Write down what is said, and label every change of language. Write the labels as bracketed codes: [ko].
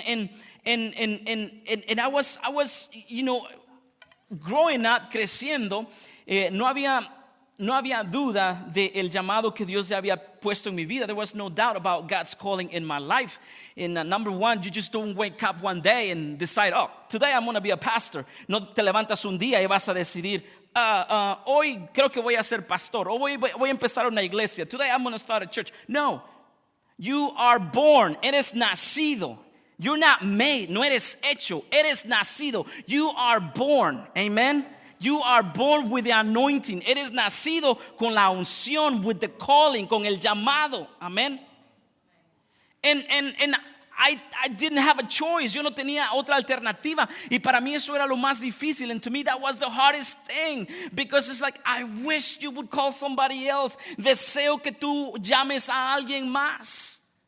[en] And I was growing up, [es] creciendo, no había duda del llamado que Dios ya había puesto en mi vida. [en] There was no doubt about God's calling in my life. And number one, you just don't wake up one day and decide, oh, today I'm going to be a pastor. [es] No te levantas un día y vas a decidir, hoy creo que voy a ser pastor. O voy a empezar una iglesia. [en] Today I'm going to start a church. No, you are born. [es] Eres nacido. [en] You're not made. [es] No eres hecho. Eres nacido. [en] You are born. Amen. You are born with the anointing. [es] Eres nacido con la unción, [en] with the calling, [es] con el llamado. [en] Amen. And I didn't have a choice. [es] Yo no tenía otra alternativa. Y para mí eso era lo más difícil. [en] And to me that was the hardest thing. Because it's like, I wish you would call somebody else. [es] Deseo que tú llames a alguien más.